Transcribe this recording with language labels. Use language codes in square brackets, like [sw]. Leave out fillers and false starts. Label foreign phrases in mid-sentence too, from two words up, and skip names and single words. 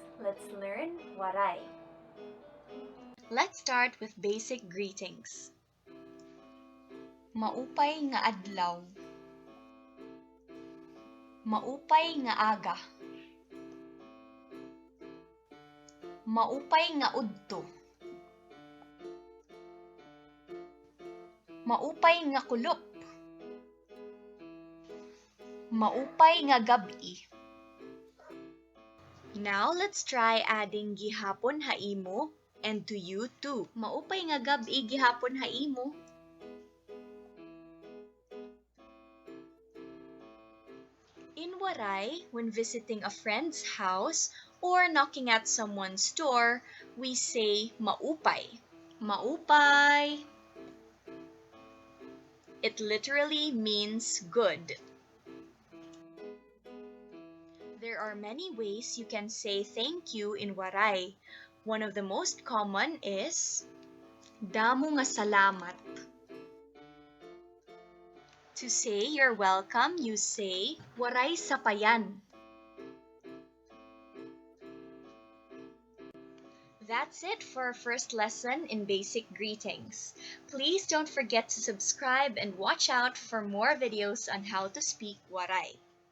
[en] let's learn Waray. Let's start with basic greetings. [war] Maupay nga adlaw. Maupay nga aga. Maupay nga udto. Maupay nga kulop. Maupay nga gab-i. [en] Now, let's try adding [war] gihapon haimo [en] and to you too. [war] Maupay nga gab-i gihapon haimo. [en] In Waray, when visiting a friend's house or knocking at someone's door, we say maupay. [war] Maupay. [en] It literally means good. There are many ways you can say thank you in Waray. One of the most common is [war] damo nga salamat. [en] To say you're welcome, you say [war] Waray sapayan. [en] That's it for our first lesson in basic greetings. Please don't forget to subscribe and watch out for more videos on how to speak Waray.